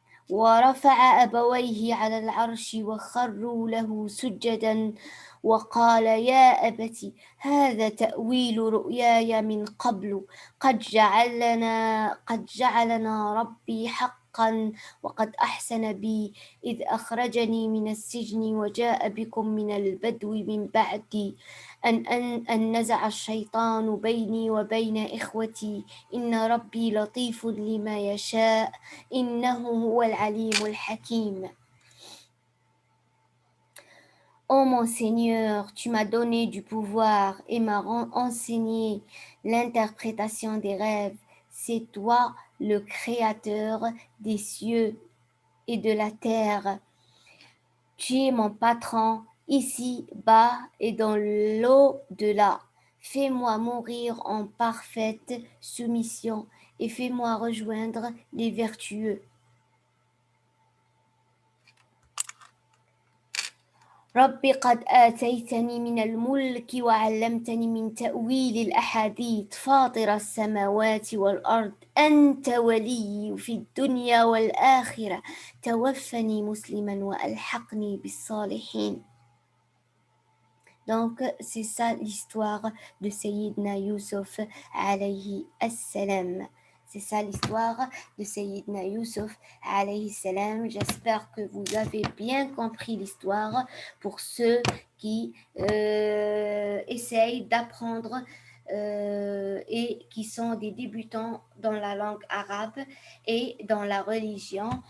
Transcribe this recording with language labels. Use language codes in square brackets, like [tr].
[ar] ورفع أبويه على العرش وخروا له سجدا وقال يا أبت هذا تأويل رؤياي من قبل قد جعلنا ربي حقا وقد أحسن بي إذ أخرجني من السجن وجاء بكم من البدو من بعد أن نزع الشيطان بيني وبين إخوتي إن ربي لطيف لما يشاء إنه هو العليم الحكيم. [fr] Ô mon Seigneur, tu m'as donné du pouvoir et m'as enseigné l'interprétation des rêves. C'est toi le créateur des cieux et de la terre. Tu es mon patron ici-bas et dans l'au-delà. Fais-moi mourir en parfaite soumission et fais-moi rejoindre les vertueux. [ar] رب قد آتيتني من الملك وعلمتني من تأويل الأحاديث فاطر السماوات والأرض أنت ولي في الدنيا والآخرة توفني مسلما وألحقني بالصالحين. [fr] Donc, c'est ça l'histoire de Sayyidina Youssouf alayhi as-salam. C'est ça l'histoire de Sayyidina Youssouf alayhi salam. J'espère que vous avez bien compris l'histoire pour ceux qui essayent d'apprendre et qui sont des débutants dans la langue arabe et dans la religion.